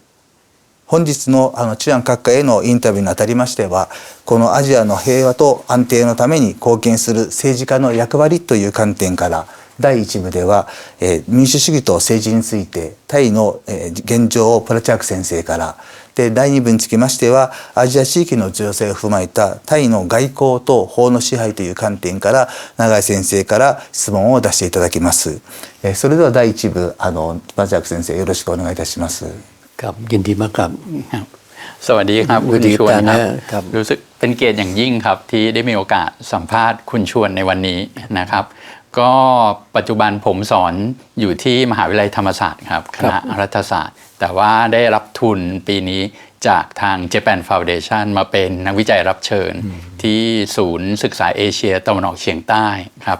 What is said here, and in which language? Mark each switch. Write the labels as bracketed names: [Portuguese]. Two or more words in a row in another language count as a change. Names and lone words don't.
[Japanese] 本日のチュアン閣下へのインタビューにあたりましてはこのアジアの平和と安定のために貢献する政治家の役割という観点から第1部では、民主主義と政治についてタイの、現状をプラチャーク先生からで第2部につきましてはアジア地域の情勢を踏まえたタイの外交と法の支配という観点から永井先生から質問を出していただきます。それでは第1部プラチャーク先生よろしくお願いいたします。 [Thai] ครับยินดีมากครับ สวัสดีครับคุณชวนครับรู้สึกเป็นเกียรติอย่างยิ่งครับที่ได้มีโอกาสสัมภาษณ์คุณชวนในวันนี้นะครับก็ปัจจุบันผมสอนอยู่ที่มหาวิทยาลัยธรรมศาสตร์ครับ คณะรัฐศาสตร์แต่ว่าได้รับทุนปีนี้จากทาง Japan Foundation มาเป็นนักวิจัยรับเชิญที่ศูนย์ศึกษาเอเชียตะวันออกเฉียงใต้ครับ